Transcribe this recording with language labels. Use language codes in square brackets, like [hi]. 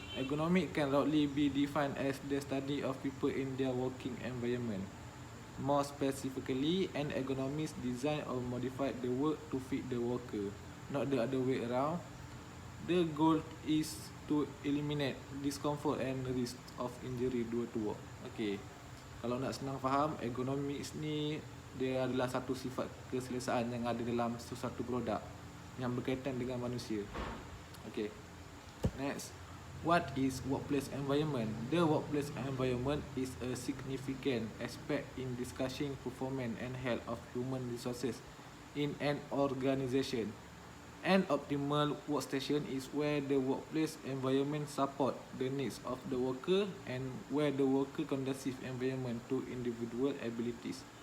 [en] Ergonomic can broadly be defined as the study of people in their working environment. More specifically, an ergonomist designed or modified the work to fit the worker, not the other way around. The goal is to eliminate discomfort and risk of injury due to work. [ms] Okay, kalau nak senang faham, ergonomics ni dia adalah satu sifat keselesaan yang ada dalam sesuatu produk yang berkaitan dengan manusia. [en] Okay, next. What is workplace environment? The workplace environment is a significant aspect in discussing performance and health of human resources in an organization. An optimal workstation is where the workplace environment support the needs of the worker and where the worker conducive environment to individual abilities.